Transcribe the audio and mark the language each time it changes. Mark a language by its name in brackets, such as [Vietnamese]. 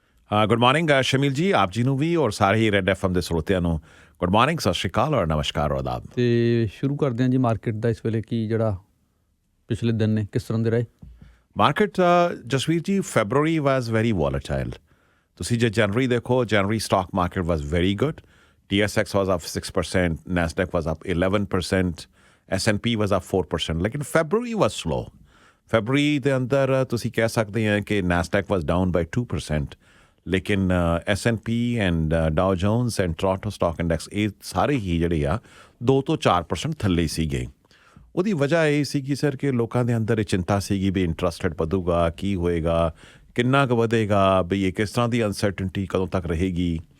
[Punjabi] Good morning Shamil ਜੀ, ਆਪ ਜੀ ਨੂੰ ਵੀ ਔਰ ਸਾਰੇ ਹੀ ਰੈੱਡ ਐਫਐਮ ਦੇ ਸਰੋਤਿਆਂ ਨੂੰ ਗੁੱਡ ਮਾਰਨਿੰਗ, ਸਤਿ ਸ਼੍ਰੀ ਅਕਾਲ ਔਰ ਨਮਸਕਾਰ ਔਰ ਆਦਾਬ। ਤੇ ਸ਼ੁਰੂ ਕਰਦੇ ਹਾਂ ਜੀ ਮਾਰਕੀਟ ਦਾ ਇਸ ਵੇਲੇ ਕੀ ਜਿਹੜਾ ਪਿਛਲੇ ਦਿਨ ਨੇ ਕਿਸ ਤਰ੍ਹਾਂ ਦੇ ਰਹੇ [English] Market? Jasvir ji, February was very volatile. [Punjabi] ਤੁਸੀਂ ਜੇ ਜਨਵਰੀ ਦੇਖੋ, [English] ਜਨਵਰੀ stock market was very good. TSX was up 6%, NASDAQ was up 11%, S&P was up 4%, [Punjabi] ਲੇਕਿਨ ਫੈਬਰਰੀ [English] was slow। [Punjabi] ਫੈਬਰਰੀ ਦੇ ਅੰਦਰ ਤੁਸੀਂ ਕਹਿ ਸਕਦੇ ਹੋ ਕਿ [English] NASDAQ was down by 2%, [Punjabi] ਲੇਕਿਨ S&P and ਡਾਓ Jones and Toronto stock index ਇਹ ਸਾਰੇ ਹੀ ਜਿਹੜੇ ਆ 2 ਤੋਂ 4% ਥੱਲੇ ਸੀਗੇ। ਉਹਦੀ ਵਜ੍ਹਾ ਇਹ ਸੀਗੀ ਸਰ ਕਿ ਲੋਕਾਂ ਦੇ ਅੰਦਰ ਇਹ ਚਿੰਤਾ ਸੀਗੀ ਵੀ ਇੰਟਰਸਟ ਰੇਟ ਵਧੂਗਾ, ਕੀ ਹੋਏਗਾ, ਕਿੰਨਾ ਕੁ ਵਧੇਗਾ, ਵੀ ਇਹ ਕਿਸ ਤਰ੍ਹਾਂ ਦੀ ਅਨਸਰਟਨਟੀ ਕਦੋਂ ਤੱਕ ਰਹੇਗੀ।